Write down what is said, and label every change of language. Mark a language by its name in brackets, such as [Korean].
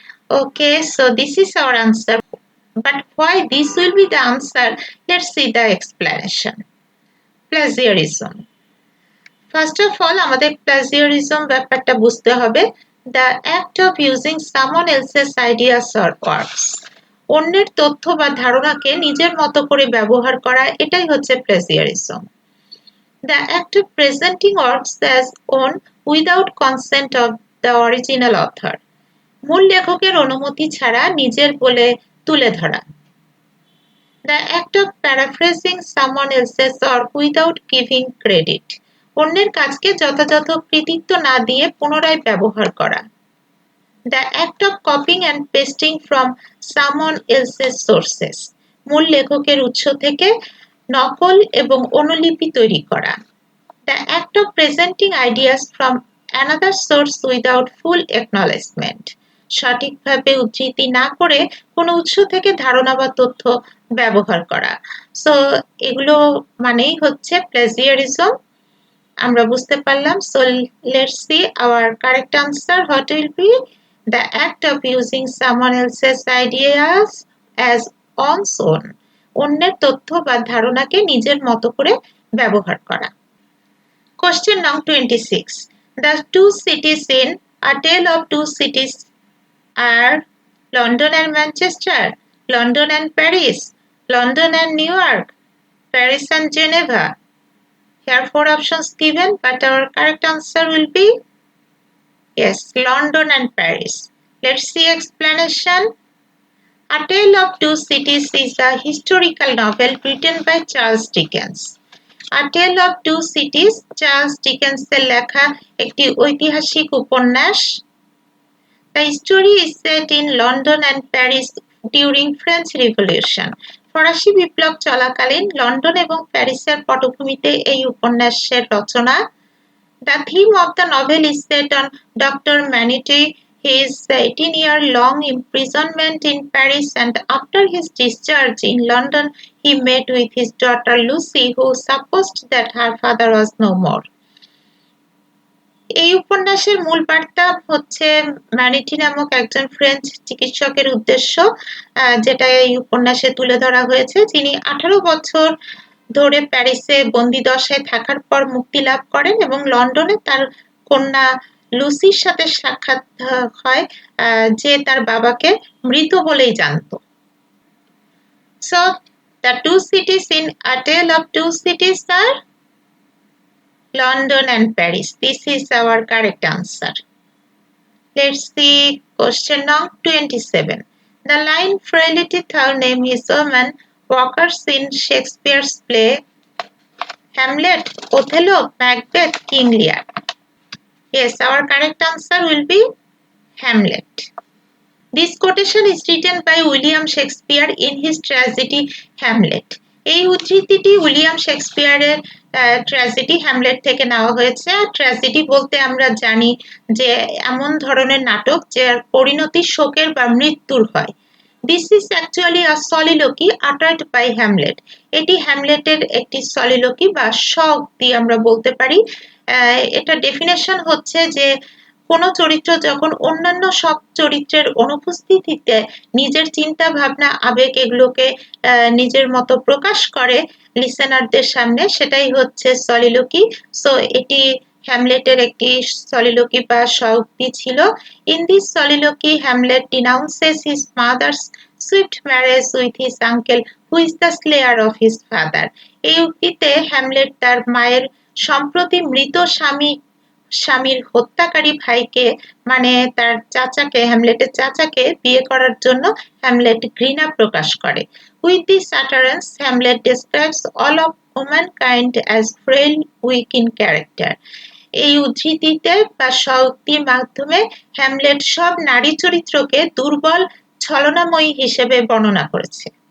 [English] Okay, so this is our answer. But why this will be the answer? Let's see the explanation. Plagiarism. First of all, [Bangla] আমাদের plagiarism ব্যাপারটা বুঝতে হবে। [English] The act of using someone else's ideas or works. [Bangla] অন্যের তথ্য বা ধারণাকে নিজের মতো করে ব্যবহার করা, এটাই হচ্ছে plagiarism. [English] The act of presenting works as own without consent of the original author. [Bangla] মূল লেখকের অনুমতি ছাড়া নিজের বলে তুলে ধরা। [English] The act of paraphrasing someone else's work without giving credit. [Bangla] অন্যের কাজকে যথাযথ কৃতিত্ব না দিয়ে পুনরায় ব্যবহার করা। [English] The act of copying and pasting from someone else's sources. [Bangla] মূল লেখকের উৎস থেকে নকল এবং অনুলিপি তৈরি করা। [English] The act of presenting ideas from another source without full acknowledgement. [Bangla] সঠিকভাবে উদ্ধৃতি না করে কোনো উৎস থেকে ধারণা বা তথ্য ব্যবহার করা। সো এগুলো মানেই হচ্ছে প্লেজিয়ারিজম। আমরা বুঝতে পারলাম। [English] So let's see our correct answer. What will be? The act of using someone else's ideas as one's own. [Bangla] অন্যের তথ্য বা ধারণাকে নিজের মতো করে ব্যবহার করা। [English] Question number 26. The two cities in A Tale of Two Cities are London and Manchester, London and Paris, London and New York, Paris and Geneva. Here 4 options given, but our correct answer will be yes, London and Paris. Let's see explanation. A Tale of Two Cities is a historical novel written by Charles Dickens. [Bangla] A Tale of Two Cities Charles ডিকেন্সের লেখা একটি ঐতিহাসিক উপন্যাস। [English] The story is set in London and Paris during French Revolution. [Bangla] ফরাসি বিপ্লব চলাকালীন London এবং প্যারিসের পটভূমিতে এই উপন্যাসের রচনা। [English] The theme of the novel is set on Dr. Manette, his 18-year-long imprisonment in Paris, and after his discharge in London, he met with his daughter Lucy, who supposed that her father was no more. [Bangla] এই উপন্যাসের মূল বার্তা হচ্ছে ম্যানিটি নামক একজন French চিকিৎসকের উদ্দেশ্য, যেটা এই উপন্যাসে তুলে ধরা হয়েছে, যিনি 18 বছর ধরে প্যারিসে বন্দিদশায় থাকার পর মুক্তি লাভ করেন এবং লন্ডনে তার কন্যা লুসির সাথে সাক্ষাৎ হয়, যে তার বাবাকে মৃত বলেই জানতো। [English] So the two cities in A Tale of Two Cities are London and Paris. This is our correct answer. Let's see question number 27. The line "Frailty thou name his woman" occurs in Shakespeare's play Hamlet, Othello, Macbeth, King Lear. Yes, our correct answer will be Hamlet. This quotation is written by William Shakespeare in his tragedy Hamlet. [Bangla] এই উদ্ধৃতিটি William শেক্সপিয়ারের tragedy Hamlet থেকে নেওয়া হয়েছে। Tragedy বলতে আমরা জানি যে এমন ধরনের নাটক যার পরিণতি শোকের বা মৃত্যুর হয়। [English] This is actually a soliloquy uttered by Hamlet. [Bangla] এটি হ্যামলেটের একটি soliloquy বা স্ব-উক্তি আমরা বলতে পারি। এটা ডেফিনেশন হচ্ছে যে কোনো চরিত্র যখন অন্যান্য সব চরিত্রের অনুপস্থিতিতে নিজের চিন্তা ভাবনা আবেগ এগুলোকে নিজের মতো প্রকাশ করে লিসেনারদের সামনে, সেটাই হচ্ছে সলিলোকি। সো এটি হ্যামলেটের একটি সলিলোকি বা স্ব-উক্তি ছিল। [English] In this soliloquy Hamlet denounces his mother's swift marriage with his uncle who is the slayer of his father. [Bangla] এই উক্তিতে হ্যামলেট তার মায়ের সম্প্রতি মৃত স্বামীর হত্যাকারী ভাইকে মানে তার চাচাকে, হ্যামলেটের চাচাকে বিয়ে করার জন্য হ্যামলেট ঘৃণা প্রকাশ করে। [English] With this utterance, Hamlet describes all of womankind as frail, weak in character. [Bangla] এই উদ্ধৃতিতে বা স্ব-উক্তির মাধ্যমে হ্যামলেট সব নারী চরিত্রকে দুর্বল, ছলনাময়ী হিসেবে বর্ণনা করেছে।